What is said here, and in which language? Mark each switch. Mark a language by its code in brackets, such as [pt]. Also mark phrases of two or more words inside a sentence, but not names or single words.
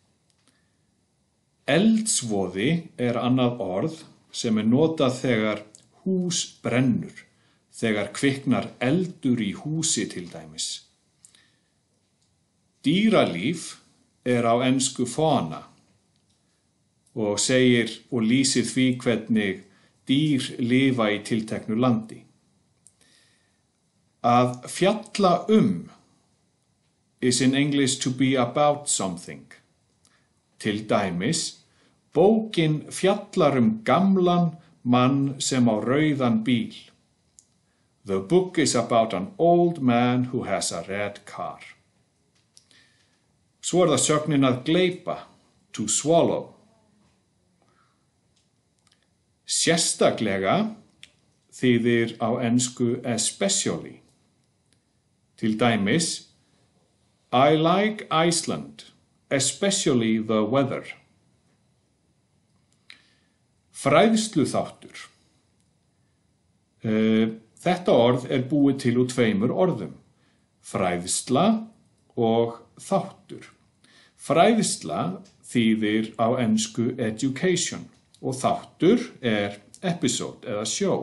[is] Eldsvoði er annað orð sem er notað þegar hús brennur, þegar kviknar eldur í húsi til dæmis. Dýralíf á ensku fauna og segir og lýsir því hvernig dýr lifa í tilteknu landi. Að fjalla [en] is in English to be about something. [is] Til dæmis, bókin fjallar gamlan mann sem á rauðan bíl. [en] The book is about an old man who has a red car. [is] Svo það sögnin að gleypa, [en] to swallow. [is] Sérstaklega þýðir á ensku especially. Til dæmis, [en] I like Iceland, especially the weather. [is] Fræðsluþáttur. Þetta orð búið til úr tveimur orðum, fræðsla og þáttur. Fræðsla þýðir á ensku education og þáttur episode eða show.